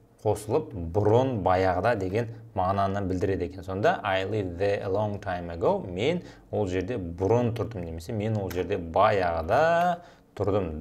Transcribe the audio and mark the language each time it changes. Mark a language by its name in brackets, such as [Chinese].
[Kazakh] қосылып бұрын баяғыда деген мағынаны білдіреді екен. Сонда [English] I lived there a long time ago. [Kazakh] Мен ол жерде бұрын тұрдым немесе мен ол жерде баяғыда тұрдым.